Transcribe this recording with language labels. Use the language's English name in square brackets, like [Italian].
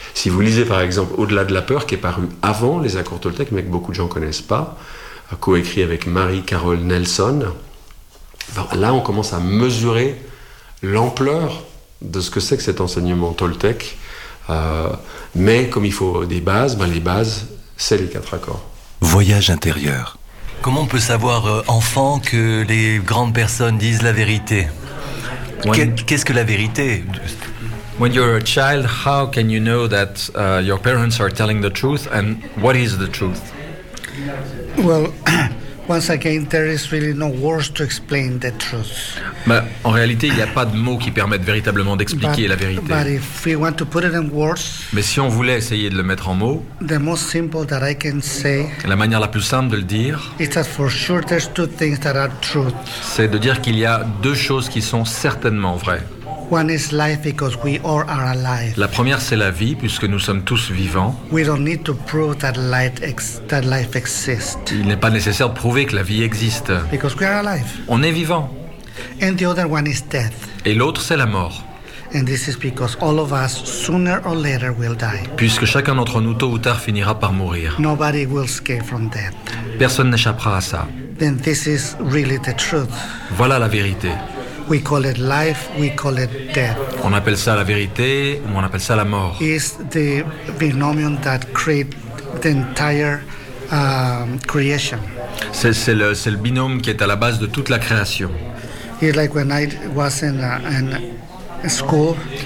[French] Si vous lisez par exemple Au-delà de la peur, qui est paru avant les accords Toltec, mais que beaucoup de gens ne connaissent pas, coécrit avec Marie-Carole Nelson, là on commence à mesurer l'ampleur de ce que c'est que cet enseignement Toltec. Mais comme il faut des bases, les bases, c'est les quatre accords. Voyage intérieur. Comment on peut savoir, enfant, que les grandes personnes disent la vérité? Qu'est-ce que la vérité? [English] When you're a child, how can you know that your parents are telling the truth, and what is the truth? Well, once again, there is really no words to explain the truth. [French] Mais en réalité, il n'y a pas de mots qui permettent véritablement d'expliquer [English] but, [French] la vérité. [English] But if we want to put it in words, [French] mais si on voulait essayer de le mettre en mots, [English] the most simple that I can say, [French] la manière la plus simple de le dire, [English] is that for sure there's two things that are truth. [French] C'est de dire qu'il y a deux choses qui sont certainement vraies. [English] One is life because we all are alive. [French] La première, c'est la vie, puisque nous sommes tous vivants. [English] We don't need to prove that light that life exists. [French] Il n'est pas nécessaire de prouver que la vie existe. [English] Because we are alive. [French] On est vivant. [English] And the other one is death. [French] Et l'autre, c'est la mort. [English] And this is because all of us, sooner or later, will die. [French] Puisque chacun d'entre nous, tôt ou tard, finira par mourir. [English] Nobody will escape from death. [French] Personne n'échappera à ça. [English] Then this is really the truth. [French] Voilà la vérité. [English] We call it life, we call it death. [French] On appelle ça la vérité ou on appelle ça la mort. [English] It's the binomio that created the entire creation. [French] C'est le binôme qui est à la base de toute la création. [English] It's like when I was in in school.